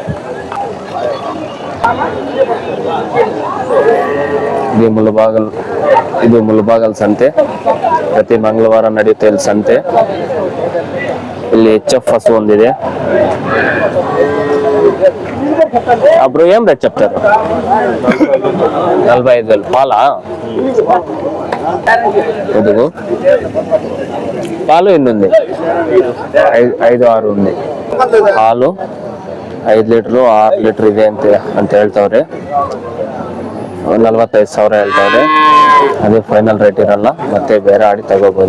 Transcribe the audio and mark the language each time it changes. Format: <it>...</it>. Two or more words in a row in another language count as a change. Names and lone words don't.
<kn>ಇದು ಮುಳಬಾಗಲ್ ಸಂತೆ, ಪ್ರತಿ ಮಂಗಳವಾರ ನಡೆಯುತ್ತೆ ಇಲ್ಲಿ ಸಂತೆ. ಇಲ್ಲಿ HF ಹಸು ಒಂದಿದೆ. ಅಬ್ರು ಏನ್ ರೇಟ್ చెప్తారు?</kn> <te>45,000 పాలా? ಇದು పాలు ఎన్ని ఉంది? 5-6 ఉంది ಹಾಲು.</te> <kn>5 ಲೀಟರ್ 6 ಲೀಟರ್ ಇದೆ ಅಂತ ಹೇಳ್ತವ್ರೆ. 45,000 ಹೇಳ್ತವ್ರೆ. ಅದೇ ಫೈನಲ್ ರೇಟ್ ಇರಲ್ಲ, ಮತ್ತೆ ಬೇರೆ ಆಡಿ ತಗೋಬಹುದು.</kn>